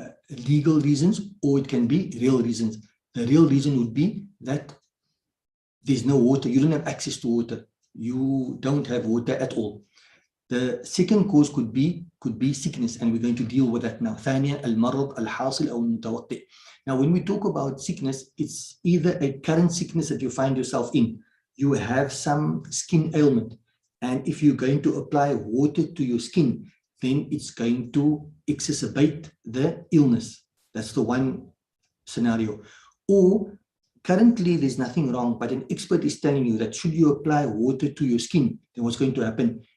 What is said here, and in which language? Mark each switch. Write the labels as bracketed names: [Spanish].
[English] legal reasons, or it can be real reasons. The real reason would be that there's no water, you don't have access to water, you don't have water at all. The second cause could be sickness, and we're going to deal with that now. [Arabic] ثانيا المرض الحاصل أو المتوقع. [English] Now, when we talk about sickness, it's either a current sickness that you find yourself in. You have some skin ailment, and if you're going to apply water to your skin, then it's going to exacerbate the illness. That's the one scenario. Or currently there's nothing wrong, but an expert is telling you that should you apply water to your skin, then what's going to happen?